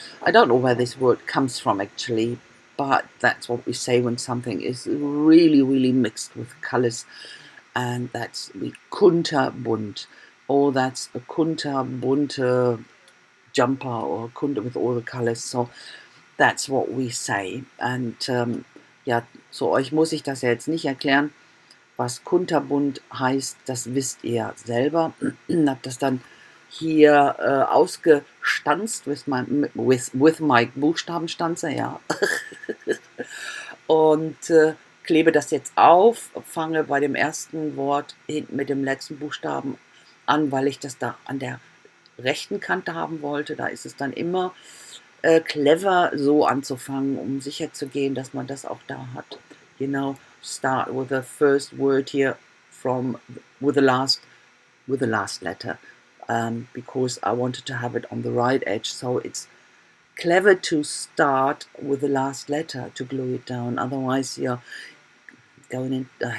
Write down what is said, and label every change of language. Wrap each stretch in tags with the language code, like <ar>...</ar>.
<en>I don't know where this word comes from actually, but that's what we say when something is really, really mixed with colors, and that's the kunterbunt, or that's a kunterbunte jumper or kunter with all the colors. So that's what we say.</en> <de>And ja, so euch muss ich das ja jetzt nicht erklären. Was kunterbunt heißt, das wisst ihr selber. Hab das dann hier ausgestanzt</de> <en>with my</en> <de>Buchstabenstanzer, ja. Und klebe das jetzt auf, fange bei dem ersten Wort hinten mit dem letzten Buchstaben an, weil ich das da an der rechten Kante haben wollte. Da ist es dann immer clever, so anzufangen, um sicher zu gehen, dass man das auch da hat.</de> <en>You know, start with the first word here with the last letter, because I wanted to have it on the right edge. So it's clever to start with the last letter to glue it down. Otherwise, you're going in.</en>